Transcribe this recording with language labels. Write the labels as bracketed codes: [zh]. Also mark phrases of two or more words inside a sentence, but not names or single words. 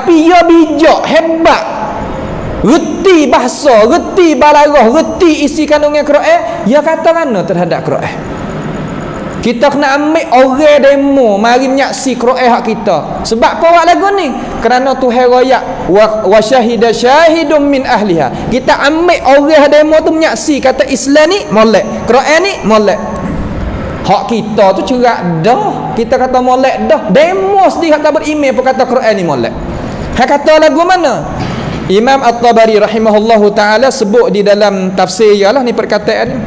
[ms] Tapi ia bijak, hebat. reti bahasa, reti balaghah, reti isi kandungan Quran, ya kata mana terhadap Quran. Kita kena ambil orang demo mari menyaksi Quran hak kita. Sebab apa buat lagu ni? Kerana Tuhan royak [ar] وشهد شاهد من أهلها. [ms] Kita ambil orang demo tu menyaksi kata Islam ni molek, Quran ni molek. Hak kita tu cerak dah. Kita kata molek dah. Demo sendiri kata berimej pun kata Quran ni molek. Hak kata lagu mana? Imam At-Tabari [ar] رحمه الله تعالى [ms] sebut di dalam tafsir ialah ni perkataan ni.